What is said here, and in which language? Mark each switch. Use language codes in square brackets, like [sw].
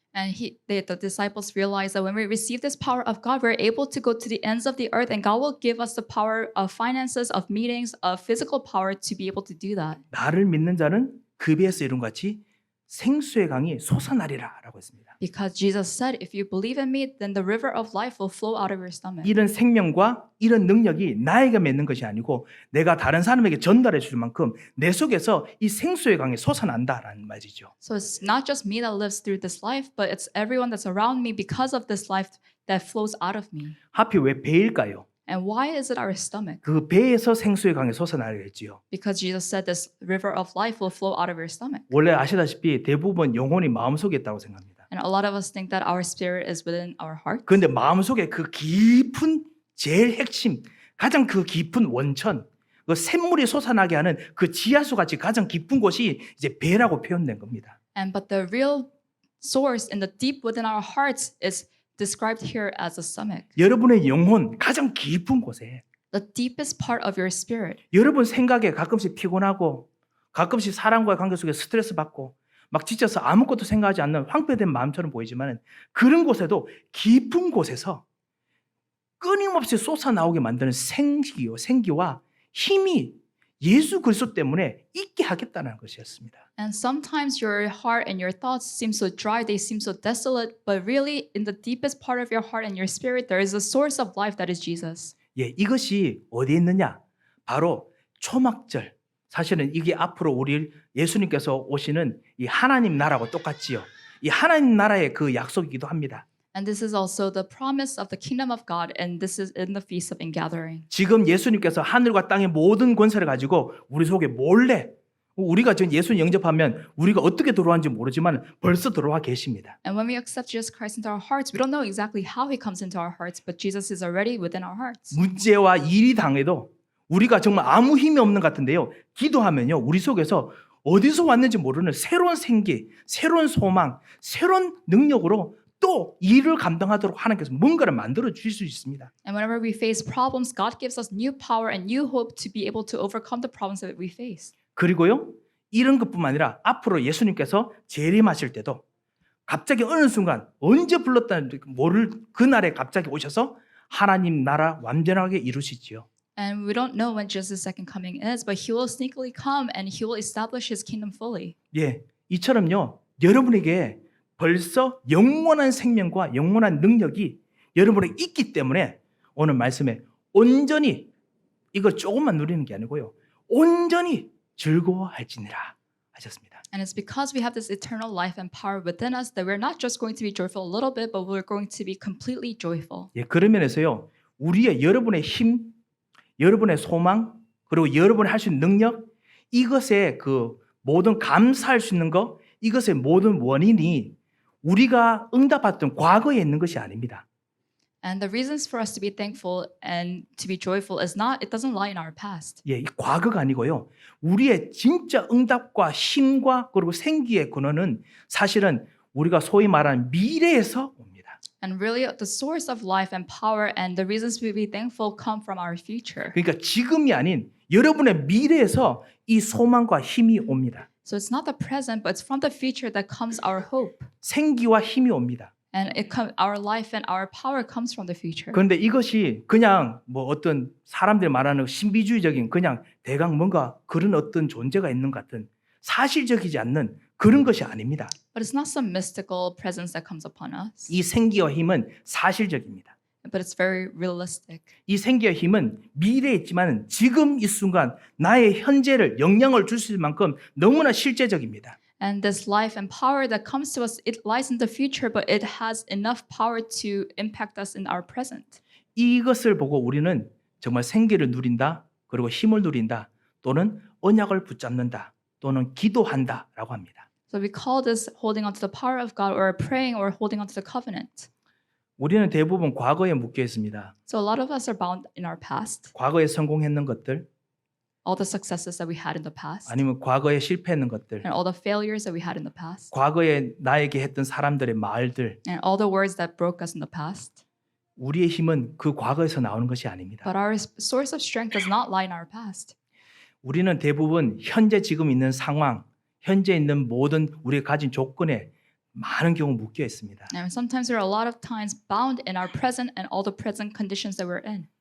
[en] And the disciples realized that when we receive this power of God, we're able to go to the ends of the earth and God will give us the power of finances, of meetings, of physical power to be able to do that. [ko] 나를 믿는 자는 그 배에서 이룬 같이 생수의 강이 솟아나리라 라고 했습니다. [en] Because Jesus said, if you believe in me, then the river of life will flow out of your stomach. [ko] 이런 생명과 이런 능력이 나에게 맺는 것이 아니고 내가 다른 사람에게 전달해 줄 만큼 내 속에서 이 생수의 강이 솟아난다라는 말이죠. [en] So it's not just me that lives through this life, but it's everyone that's around me because of this life that flows out of me. [ko] 하필 왜 배일까요? [en] And why is it our stomach? [ko] 그 배에서 생수의 강이 솟아나려 했지요. [en] Because Jesus said this river of life will flow out of your stomach. [ko] 원래 아시다시피 대부분 영혼이 마음속에 있다고 생각합니다. [en] And a lot of us think that our spirit is within our heart. [ko] 그런데 마음속에 그 깊은 제일 핵심, 가장 그 깊은 원천, 그 샘물이 솟아나게 하는 그 지하수 같이 가장 깊은 곳이 이제 배라고 표현된 겁니다. [en] And but the real source in the deep within our hearts is described here as a stomach. [ko] 여러분의 영혼 가장 깊은 곳에 [en] The deepest part of your spirit. [ko] 여러분 생각에 가끔씩 피곤하고 가끔씩 사람과의 관계 속에 스트레스 받고 막 지쳐서 아무것도 생각하지 않는 황폐된 마음처럼 보이지만 그런 곳에도 깊은 곳에서 끊임없이 솟아나오게 만드는 생기와 힘이 예수 그리스도 때문에 있게 하겠다는 것이었습니다. [en] And sometimes your heart and your thoughts seem so dry, they seem so desolate, but really in the deepest part of your heart and your spirit, there is a source of life that is Jesus. [ko] 예, 이것이 어디에 있느냐? 바로 초막절. 사실은 이게 앞으로 우리 예수님께서 오시는 이 하나님 나라하고 똑같지요. 이 하나님 나라의 그 약속이기도 합니다. [en] And this is also the promise of the kingdom of God, and this is in the Feast of Ingathering. [ko] 지금 예수님께서 하늘과 땅의 모든 권세를 가지고 우리 속에 몰래 우리가 지금 예수님 영접하면 우리가 어떻게 들어왔는지 모르지만 벌써 들어와 계십니다. [en] And when we accept Jesus Christ into our hearts, we don't know exactly how he comes into our hearts, but Jesus is already within our hearts. [ko] 문제와 일이 당해도 우리가 정말 아무 힘이 없는 것 같은데요. 기도하면요. 우리 속에서 어디서 왔는지 모르는 새로운 생기, 새로운 소망, 새로운 능력으로 또 일을 감당하도록 하나님께서 뭔가를 만들어 주실 수 있습니다. [en] And whenever we face problems, God gives us new power and new hope to be able to overcome the problems that we face. [ko] 그리고요, 이런 것뿐만 아니라 앞으로 예수님께서 재림하실 때도 갑자기 어느 순간 언제 불렀다는 모를 그날에 갑자기 오셔서 하나님 나라 완전하게 이루시지요. [en] And we don't know when Jesus' second coming is, but he will sneakily come and he will establish his kingdom fully. [ko] 예, 이처럼요, 여러분에게 벌써 영원한 생명과 영원한 능력이 여러분에게 있기 때문에 오늘 말씀에 온전히 이걸 조금만 누리는 게 아니고요, 온전히 즐거워할지니라 하셨습니다. [en] And it's because we have this eternal life and power within us that we're not just going to be joyful a little bit, but we're going to be completely joyful. [ko] 예, 그런 면에서요, 우리의 여러분의 힘, 여러분의 소망, 그리고 여러분이 할 수 있는 능력, 이것에 그 모든 감사할 수 있는 것, 이것의 모든 원인이 우리가 응답받던 과거에 있는 것이 아닙니다. [en] And the reasons for us to be thankful and to be joyful is not, it doesn't lie in our past. [ko] 예, 이 과거가 아니고요, 우리의 진짜 응답과 힘과 그리고 생기의 근원은 사실은 우리가 소위 말하는 미래에서 옵니다. [en] And really, the source of life and power and the reasons we be thankful come from our future. [ko] 그러니까 지금이 아닌 여러분의 미래에서 이 소망과 힘이 옵니다. [en] So it's not the present, but it's from the future that comes our hope. [ko] 생기와 힘이 옵니다. [en] And our life and our power comes from the future. [ko] 그런데 이것이 그냥 뭐 어떤 사람들이 말하는 신비주의적인 그냥 대강 뭔가 그런 어떤 존재가 있는 것 같은 사실적이지 않는 그런 것이 아닙니다. [en] But it's not some mystical presence that comes upon us, [ko] 이 생기와 힘은 사실적입니다. [en] but it's very realistic. [ko] 이 생기와 힘은 미래에 있지만 지금 이 순간 나의 현재를 영향을 줄 수 있을 만큼 너무나 실제적입니다. [en] And this life and power that comes to us, it lies in the future, but it has enough power to impact us in our present. [ko] 이것을 보고 우리는 정말 생기를 누린다, 그리고 힘을 누린다, 또는 언약을 붙잡는다, 또는 기도한다라고 합니다. [en] So we call this holding on to the power of God, or praying, or holding on to the covenant. [ko] 우리는 대부분 과거에 묶여 있습니다. [en] So a lot of us are bound in our past, [ko] 과거에 성공했는 것들, [en] all the successes that we had in the past, [ko] 아니면 과거에 실패했는 것들, [en] and all the failures that we had in the past, [ko] 과거에 나에게 했던 사람들의 말들, [en] and all the words that broke us in the past. [ko] 우리의 힘은 그 과거에서 나오는 것이 아닙니다. [en] But our source of strength does not lie in our past. [ko] 우리는 대부분 현재 지금 있는 상황, 현재 있는 모든 우리가 가진 조건에 많은 경우 묶여 있습니다. [en] And sometimes we're a lot of times bound in our present and all the present conditions that we're in.